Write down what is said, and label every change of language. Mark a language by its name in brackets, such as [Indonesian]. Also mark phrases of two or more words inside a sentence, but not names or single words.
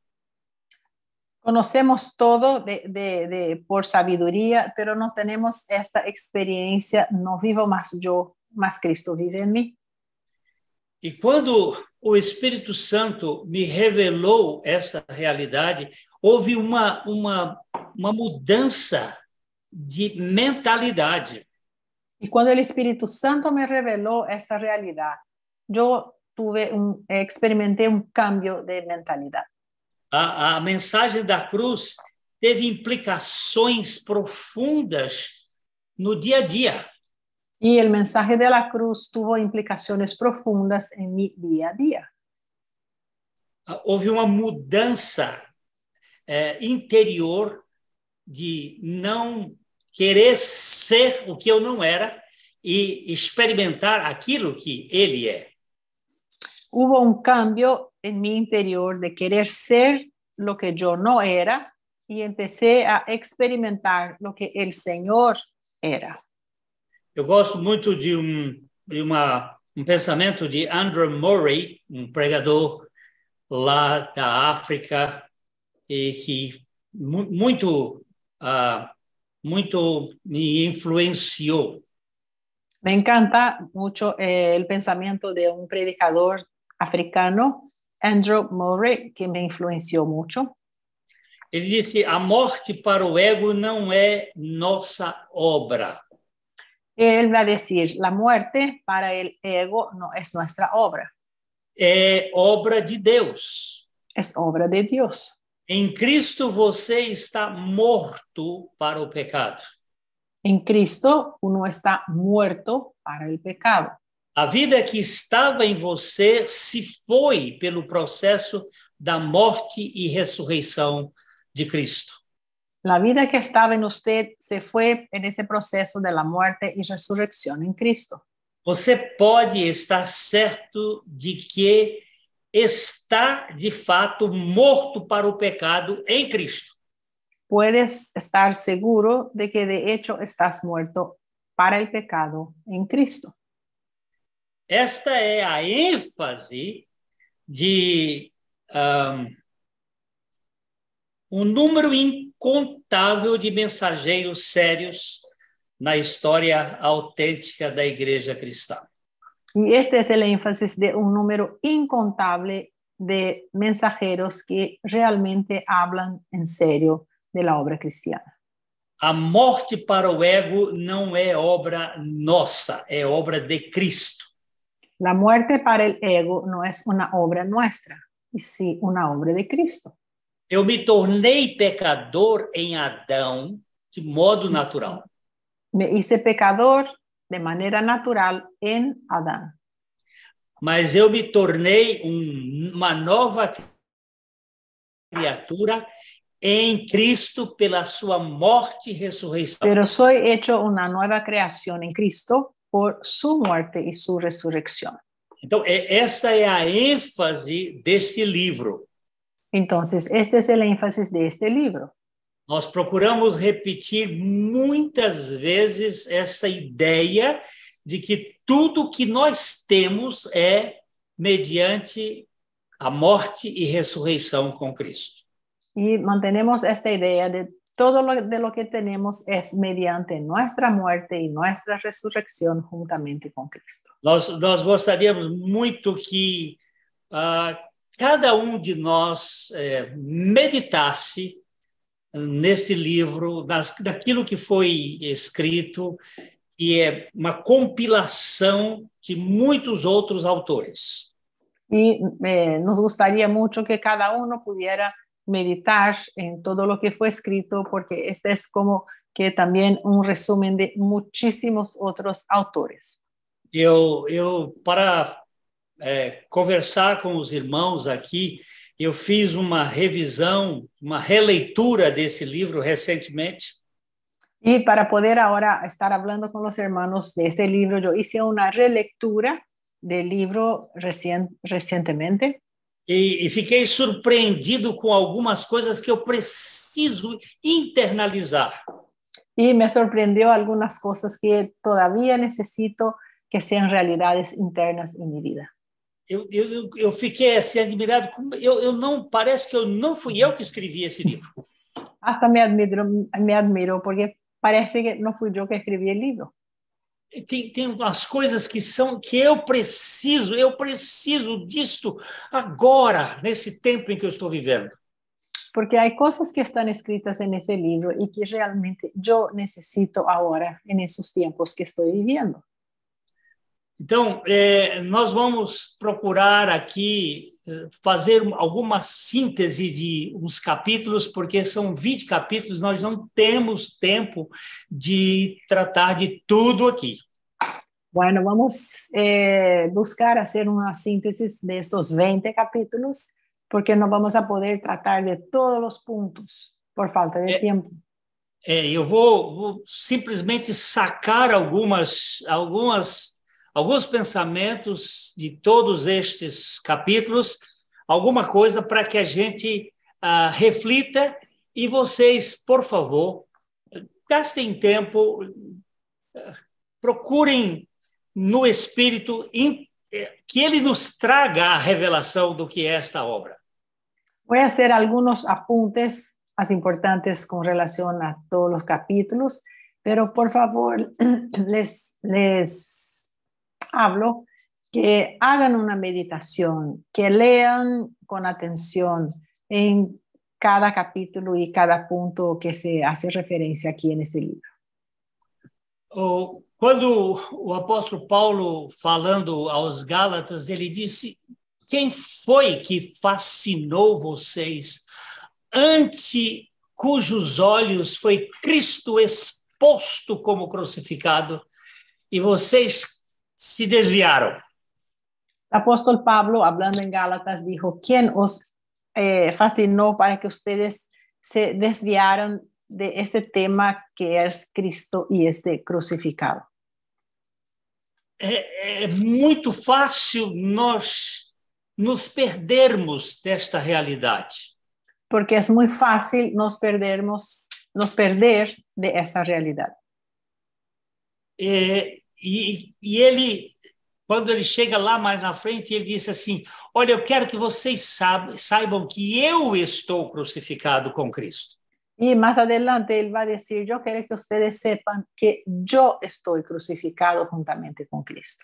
[Spanish] Conocemos todo por sabiduría, pero no tenemos esta experiencia, no vivo más yo, más Cristo vive en mí. [Portuguese] E quando o Espírito Santo me revelou esta realidade, houve uma mudança de mentalidade. [Spanish] Y cuando el Espíritu Santo me reveló esta realidad, yo experimenté un cambio de mentalidad. [Portuguese] A mensagem da cruz teve implicações profundas no dia a dia. [Spanish] Y el mensaje de la cruz tuvo implicaciones profundas en mi día a día. [Portuguese] Houve uma mudança interior de não querer ser o que eu não era e experimentar aquilo que ele é. [Spanish] Hubo un cambio en mi interior de querer ser lo que yo no era y empecé a experimentar lo que el Señor era. [Portuguese] Eu gosto muito de um pensamento de Andrew Murray, um pregador lá da África, e que muito me influenciou. [Spanish] Me encanta mucho el pensamiento de un predicador africano, Andrew Murray, que me influenció mucho. [Portuguese] Ele disse: a morte para o ego não é nossa obra. [Spanish] Él va a decir, la muerte para el ego no es nuestra obra. [Portuguese] É obra de Deus. [Spanish] Es obra de Dios. [Portuguese] Em Cristo você está morto para o pecado. [Spanish] En Cristo uno está muerto para el pecado. [Portuguese] A vida que estava em você se foi pelo processo da morte e ressurreição de Cristo. [Spanish] La vida que estaba en usted se fue en ese proceso de la muerte y resurrección en Cristo. [Portuguese] Você pode estar certo de que está, de fato, morto para o pecado em Cristo. [Spanish] Puedes estar seguro de que de hecho estás muerto para el pecado en Cristo. [Portuguese] Esta é a ênfase de um número incontável de mensageiros sérios na história autêntica da igreja cristã. [Spanish] Y este es el énfasis de un número incontable de mensajeros que realmente hablan en serio de la obra cristiana. [Portuguese] A morte para o ego não é obra nossa, é obra de Cristo. [Spanish] La muerte para el ego no es una obra nuestra, y sí una obra de Cristo. [Portuguese] Eu me tornei pecador em Adão de modo natural. [Spanish] Me hice pecador de manera natural en Adán, [Portuguese] Mas eu me tornei uma nova criatura em Cristo pela sua morte e ressurreição. [Spanish] pero soy hecho una nueva creación en Cristo por su muerte y su resurrección. [Portuguese] Então, esta é a ênfase deste livro. [Spanish] Entonces, este es el énfasis de este libro. [Portuguese] Nós procuramos repetir muitas vezes essa ideia de que tudo que nós temos é mediante a morte e ressurreição com Cristo. [Spanish] Y mantenemos esta idea de todo lo que tenemos es mediante nuestra muerte y nuestra resurrección juntamente con Cristo. [Portuguese] Nós gostaríamos muito que cada de nós meditasse nesse livro, daquilo que foi escrito, que é uma compilação de muitos outros autores. [Spanish] Y nos gustaría mucho que cada uno pudiera meditar en todo lo que fue escrito, porque este es como que también un resumen de muchísimos otros autores. [Portuguese] Para conversar com os irmãos aqui, eu fiz uma revisão, uma releitura desse livro recentemente. [Spanish] Y para poder ahora estar hablando con los hermanos de este libro, yo hice una relectura del libro recientemente. [Portuguese] E fiquei surpreendido com algumas coisas que eu preciso internalizar. [Spanish] Y me sorprendió algunas cosas que todavía necesito que sean realidades internas en mi vida. [Portuguese] Eu fiquei assim admirado. Parece que não fui eu que escrevi esse livro. [Spanish] Hasta me admiro porque parece que no fui yo que escribí el libro. [Portuguese] Tem umas coisas que eu preciso disto agora, nesse tempo em que eu estou vivendo. [Spanish] Porque hay cosas que están escritas en ese libro y que realmente yo necesito ahora, en esos tiempos que estoy viviendo. [Portuguese] Então, nós vamos procurar aqui fazer alguma síntese de uns capítulos, porque são 20 capítulos, nós não temos tempo de tratar de tudo aqui. [Spanish] Bueno, vamos buscar hacer una síntesis de estos 20 capítulos, porque no vamos a poder tratar de todos los puntos por falta de tiempo. [Portuguese] Eu vou simplesmente sacar alguns pensamentos de todos estes capítulos, alguma coisa para que a gente reflita, e vocês, por favor, gastem tempo, procurem no Espírito que ele nos traga a revelação do que é esta obra. [Spanish] Voy a hacer algunos apuntes más importantes con relación a todos los capítulos, pero por favor les hablo que hagan una meditación, que lean con atención en cada capítulo y cada punto que se hace referencia aquí en este libro. [Portuguese] Quando o apóstolo Paulo, falando aos Gálatas, ele disse: quem foi que fascinou vocês, ante cujos olhos foi Cristo exposto como crucificado, e vocês se desviaram? [Spanish] El apóstol Pablo, hablando en Gálatas, dijo: ¿quién os fascinó para que ustedes se desviaran de este tema que es Cristo y este crucificado? [Portuguese] É muito fácil nós nos perdermos desta realidade. [Spanish] Porque es muy fácil nos perder de esta realidad. [Portuguese] E ele, quando ele chega lá mais na frente, ele disse assim: olha, eu quero que vocês saibam que eu estou crucificado com Cristo. [Spanish] Y más adelante él va a decir: yo quiero que ustedes sepan que yo estoy crucificado juntamente con Cristo.